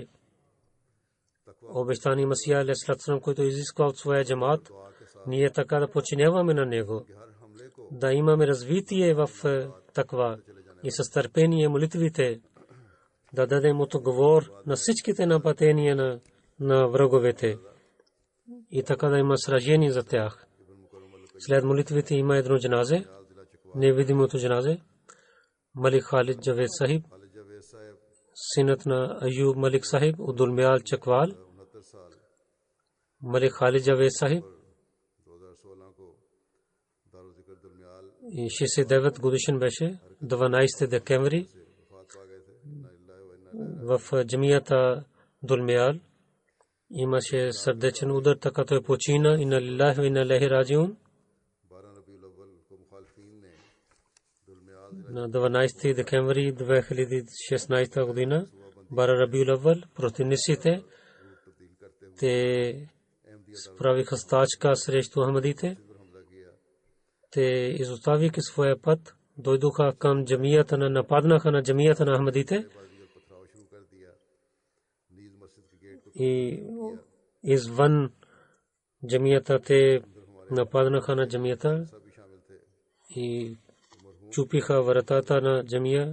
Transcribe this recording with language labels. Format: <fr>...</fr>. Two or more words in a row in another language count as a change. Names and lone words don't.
<bg>Обещани Масия</bg> <ar>عليه الصلاة والسلام,</ar> <bg>който изисква от своя джамаат, ние така да подчиняваме на него, да имаме развитие в таква и с търпение молитвите, да дадем отговор на всичките нападения на враговете и така да има сражение за тях. След молитвите има едно джаназе, невидимото джаназе, Малик Халид Джавед Сахиб, синът на Аюб Малик Сахиб от Дулмял Чаквал. Малик Халид Джавед Сахиб 69 годишен беше, 12 декември в джамията Дулмял имаше сърдечен удар, така той почина.</bg> <ar>إنا لله وإنا إليه راجعون.</ar> <bg>На 12 декември 2016 година, Бара Рабиул Аввал, противниците те справиха стачка срещу Ахмадите. Те изоставиха своя път, дойдоха към джамията, нападнаха на джамията на Ахмадите и извън джамията те нападнаха на джамията и чупиха вратата на джамия.</bg>